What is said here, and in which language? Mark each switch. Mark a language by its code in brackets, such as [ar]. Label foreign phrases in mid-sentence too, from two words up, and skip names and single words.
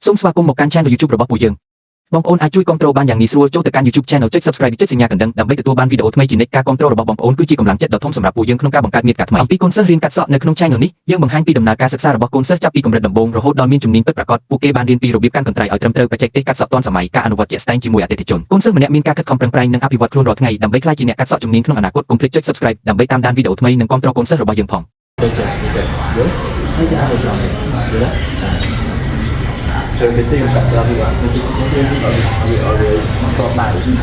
[km] សូមស្វាគមន៍មកកាន់ [en] Channel YouTube [km] របស់ពួកយើងបងប្អូនអាចជួយគាំទ្របានយ៉ាងងាយស្រួលចូលទៅកាន់ [en] YouTube Channel [km] ចុច Subscribe ចុចសញ្ញាកណ្ដឹងដើម្បីទទួលបានវីដេអូថ្មីជានិច្ចការគាំទ្ររបស់បងប្អូនគឺជាកម្លាំងចិត្តដ៏ធំសម្រាប់ពួកយើងក្នុងការបង្កើតមាតិកាថ្មីអំពីកូនសិស្សរៀនកាត់សក់នៅក្នុង Channel នេះយើងបង្ហាញពីដំណើរការសិក្សារបស់កូនសិស្សចាប់ពីកម្រិតដំបូងរហូតដល់មានជំនាញពិតប្រាកដពួកគេបានរៀនពីរបៀបកាន់កន្ត្រៃឲ្យត្រឹមត្រូវបច្ចេកទេសកាត់សក់ទាន់សម័យការអនុវត្តជាក់ស្ដែងជាមួយអតិថិជនកូនសិស្សម្នាក់មានការខិតខំប្រឹងប្រែងនិងអភិវឌ្ឍខ្លួនរាល់ថ្ងៃដើម្បីក្លាយជាអ្នកកាត់សក់ជំនាញក្នុងអនាគតកុំភ្លេចចុច Subscribe ដើម្បីតាមដានវីដេអូថ្មីនិងគាំទ្រកូនសិស្សរបស់យើងផង [vi] Rồi cái tiền cả ra thì bạn sẽ chỉ có tiền ở dưới mặt này